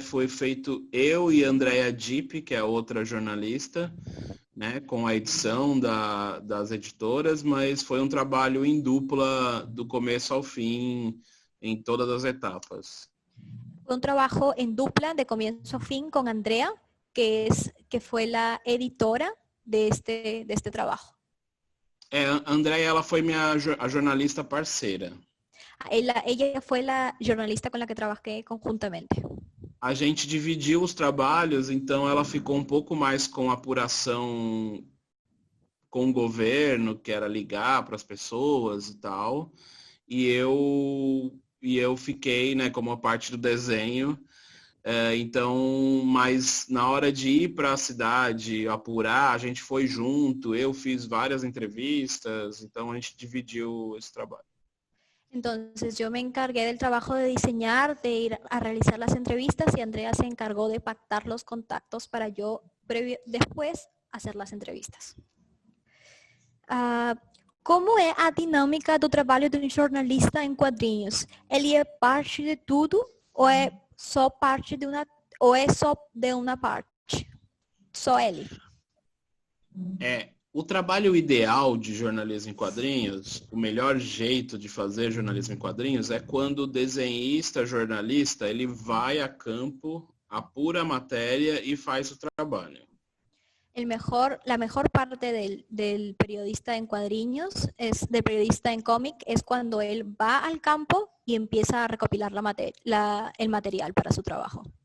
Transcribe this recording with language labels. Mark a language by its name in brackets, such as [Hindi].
[Portuguese] Foi feito eu e Andrea Dipp, que é outra jornalista, né? Com a edição das editoras, mas foi um trabalho em dupla do começo ao fim, em todas as etapas. [Spanish] Fue un trabajo en dupla de comienzo a fin con Andrea, que fue la editora de este trabajo. [Portuguese] Andrea, ela foi a jornalista parceira. [Spanish] Ella fue la jornalista con la que trabajé conjuntamente. [Portuguese] A gente dividiu os trabalhos, então ela ficou um pouco mais com a apuração com o governo, que era ligar para as pessoas e tal. E eu fiquei, né, como a parte do desenho. Então, mas na hora de ir para a cidade, apurar, a gente foi junto, eu fiz várias entrevistas, então a gente dividiu esse trabalho. [Spanish] Entonces yo me encargué del trabajo de diseñar, de ir a realizar las entrevistas y Andrea se encargou de pactar los contactos para yo después hacer las entrevistas. [Portuguese] Como é a dinâmica do trabalho de um jornalista em quadrinhos? Ele é parte de tudo ou é só parte de uma parte? Só ele? O trabalho ideal de jornalismo em quadrinhos, o melhor jeito de fazer jornalismo em quadrinhos é quando o desenhista, jornalista, ele vai a campo, apura a matéria e faz o trabalho. [Spanish] La mejor parte del periodista en cuadriños, del periodista en cómic, es cuando él va al campo y empieza a recopilar el material para su trabajo.